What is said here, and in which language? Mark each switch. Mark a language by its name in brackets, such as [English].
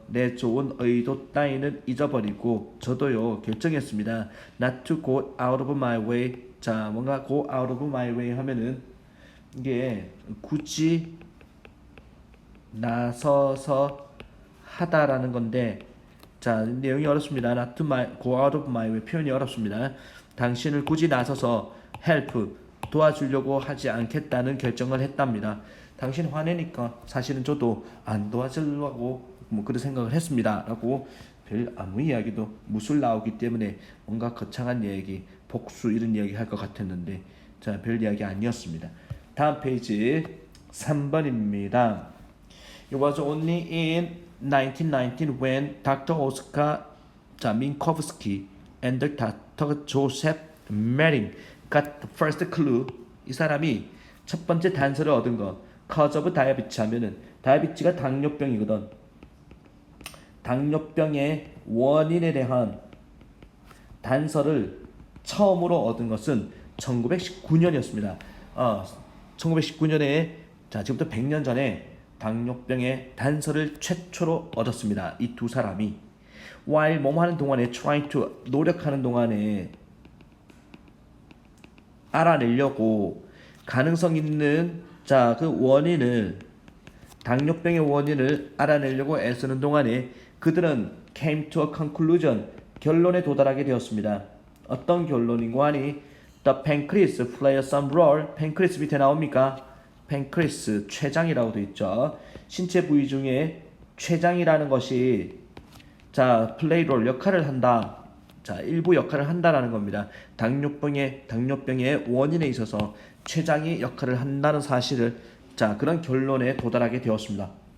[Korean] 내 좋은 의도 따위는 잊어버리고 저도요 결정했습니다. [English] Not to go out of my way. [Korean] 자 뭔가 [English] go out of my way [Korean] 하면은 이게 굳이 나서서 하다라는 건데 자 내용이 어렵습니다. [English] Not to go out of my way [Korean] 표현이 어렵습니다. 당신을 굳이 나서서 help 도와주려고 하지 않겠다는 결정을 했답니다. 당신 화내니까 사실은 저도 안 도와주려고 그런 생각을 했습니다. 라고 별 아무 이야기도 무술 나오기 때문에 뭔가 거창한 얘기, 복수 이런 이야기 할 것 같았는데 자, 별 이야기 아니었습니다. 다음 페이지 3번입니다. [English] It was only in 1919 when Dr. Oskar Minkowski and Dr. Joseph Mering got the first clue. [Korean] 이 사람이 첫 번째 단서를 얻은 거. [English] cause of diabetes [Korean] 하면은 다이아비치가 당뇨병이거든. 당뇨병의 원인에 대한 단서를 처음으로 얻은 것은 1919년이었습니다. 1919년에 자 지금부터 100년 전에 당뇨병의 단서를 최초로 얻었습니다. 이 두 사람이 while 뭐뭐 하는 동안에 [English] trying to [Korean] 노력하는 동안에 알아내려고 가능성 있는 자 그 원인을 당뇨병의 원인을 알아내려고 애쓰는 동안에 그들은 [English] came to a conclusion, [Korean] 결론에 도달하게 되었습니다. 어떤 결론인고 하니 [English] The pancreas play some role. [Korean] pancreas 밑에 나옵니까? pancreas, 췌장이라고 되어 있죠. 신체 부위 중에 췌장이라는 것이 자, play role, 역할을 한다. 자, 일부 역할을 한다라는 겁니다. 당뇨병의 원인에 있어서 췌장이 역할을 한다는 사실을 자, 그런 결론에 도달하게 되었습니다.